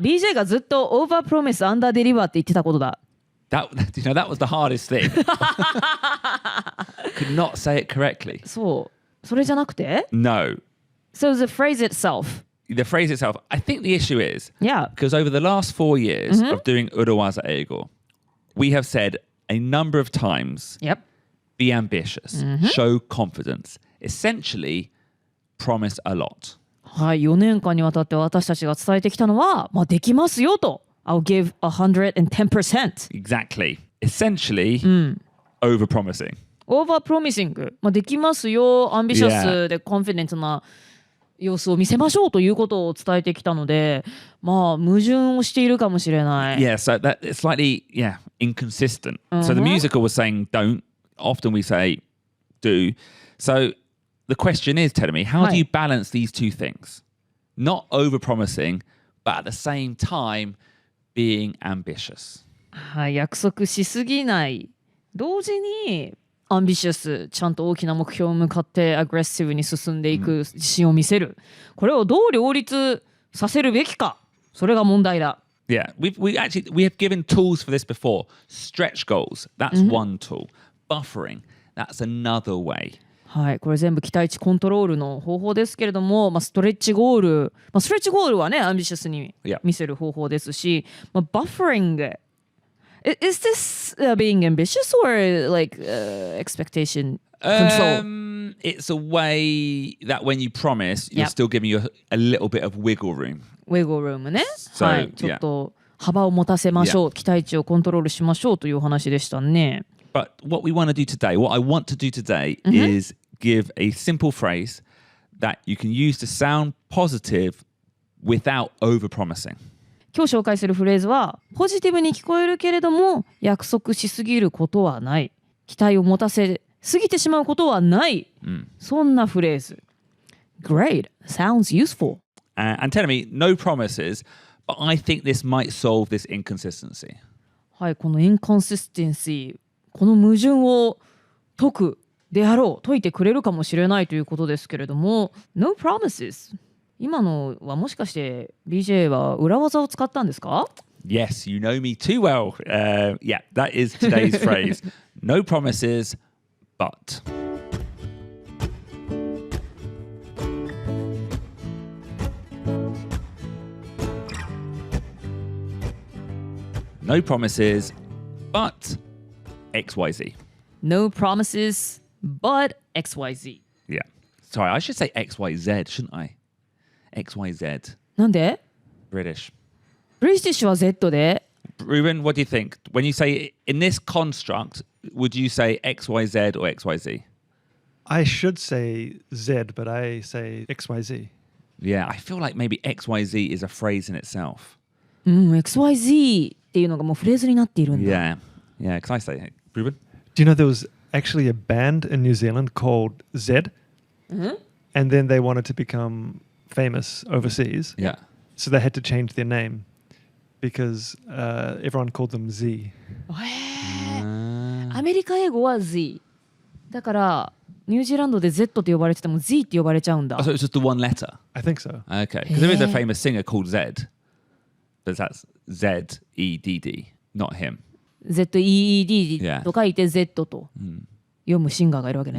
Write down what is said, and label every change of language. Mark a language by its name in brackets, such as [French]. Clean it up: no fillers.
[Japanese] BJ がずっと [English] over promise, under deliver [Japanese] って言ってたことだ。 [English] That was the hardest thing. Could not say it correctly. そう。それじゃなくて No. So the phrase itself. The phrase itself, I think the issue is, Yeah. because over the last 4 years of doing Urawaza Eigo, we have said a number of times, Yep. be ambitious, show confidence, essentially promise a lot. [Japanese] はい。 4年間にわたって私たちが伝えてきたのは、まあ、できますよと。 [English] I'll give 110%. Exactly. Essentially, over promising. Over promising. [Japanese] まあ、できますよ。アンビシャスでコンフィデントな様子を見せましょうということを伝えてきたので、まあ矛盾をしているかもしれない。 [English] Yeah, so that it's slightly inconsistent. So the musical was saying don't. Often we say do. So the question is, Terumi, how do you balance these two things? Not over promising, but at the same time being ambitious. [Japanese] はい、約束しすぎない。同時にアンビシャス、ちゃんと大きな目標に向かってアグレッシブに進んでいく自信を見せる。これをどう両立させるべきか。それが問題だ。 [English] Yeah, we have given tools for this before. Stretch goals, that's one tool. Buffering, That's another way. [Japanese] はい、これ全部期待値コントロールの方法ですけれども、ストレッチゴール、ストレッチゴールはね、アンビシャスに見せる方法ですし、バッファリング。 [English] Is this being ambitious or like expectation control? It's a way that when you promise, you're still giving you a little bit of wiggle room. Wiggle room ね。 So, [Japanese] はい、ちょっと幅を持たせましょう、期待値をコントロールしましょうというお話でしたね。 [English] But what we want to do today, what I want to do today is give a simple phrase that you can use to sound positive without over-promising. [Japanese] 今日紹介するフレーズはポジティブに聞こえるけれども約束しすぎることはない、期待を持たせすぎてしまうことはない、そんなフレーズ。 [English] Great, sounds useful. And tell me, no promises, but I think this might solve this inconsistency. [Japanese] はい、この inconsistency、 この矛盾を解くであろう、解いてくれるかもしれないということですけれども、 [English] No promises、 [Japanese] 今のはもしかして BJ は裏技を使ったんですか？ [English] Yes, you know me too well. Yeah, that is today's phrase. No promises, but. No promises, but XYZ. No promises, but XYZ. Yeah. Sorry, I should say XYZ, shouldn't I? XYZ. [Japanese] なんで？ [English] British. [Japanese] ブリティッシュは Z で。 [English] Ruben, what do you think? When you say in this construct, would you say XYZ or XYZ? I should say Z, but I say XYZ. Yeah, I feel like maybe XYZ is a phrase in itself. [Japanese] XYZ っていうのがもうフレーズになっているんだ。 [English] Yeah. Yeah, can I say it? Ruben? Do you know there was actually a band in New Zealand called Z? And then they wanted to become famous overseas. Yeah. So they had to change their name because everyone called them Z. [Japanese] アメリカ英語は Z だからニュージーランドで Z って呼ばれてても Z って呼ばれちゃうんだ。 [English] Oh, so it's just the one letter? I think so. Okay. Because there is a famous singer called Zed. But that's Z-E-D-D, not him. [Japanese] ZEED と書いて Z と読むシンガーがいるわけね。